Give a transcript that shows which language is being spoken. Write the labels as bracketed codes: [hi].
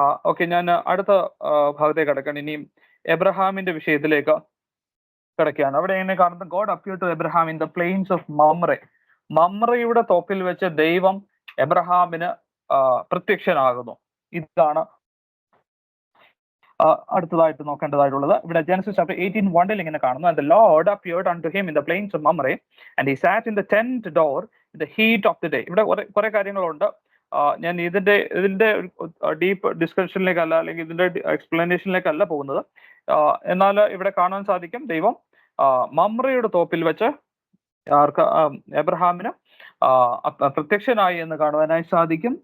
[ml] Okay, ഞാൻ അടുത്ത ഭാഗത്തേക്ക് കിടക്കണം. ഇനിയും എബ്രഹാമിന്റെ വിഷയത്തിലേക്ക് കിടക്കുകയാണ്. അവിടെ എങ്ങനെ കാണുന്നത്, [en] God appeared to Abraham in the plains of Mamre. [ml] മമ്രയുടെ Thoppil വെച്ച് ദൈവം എബ്രഹാമിന് പ്രത്യക്ഷനാകുന്നു. ഇതാണ് അടുത്തതായിട്ട് നോക്കേണ്ടതായിട്ടുള്ളത് ഇവിടെ ജെനസിസ് ചാപ്റ്റർ 18:1 ഇങ്ങനെ കാണുന്നു. [en] And the Lord appeared unto him in the plains of Mamre, and he sat in the tent door in the heat of the day. [ml] ഇവിടെ കുറെ കാര്യങ്ങളുണ്ട്. ഞാൻ ഇതിന്റെ ഡീപ്പ് ഡിസ്കഷനിലേക്കല്ല, അല്ലെങ്കിൽ ഇതിന്റെ എക്സ്പ്ലനേഷനിലേക്കല്ല പോകുന്നത്. എന്നാൽ ഇവിടെ കാണാൻ സാധിക്കും, ദൈവം മമ്രയുടെ തോപ്പിൽ വെച്ച് എബ്രഹാമിന് പ്രത്യക്ഷനായി എന്ന് കാണുവാനായി സാധിക്കും.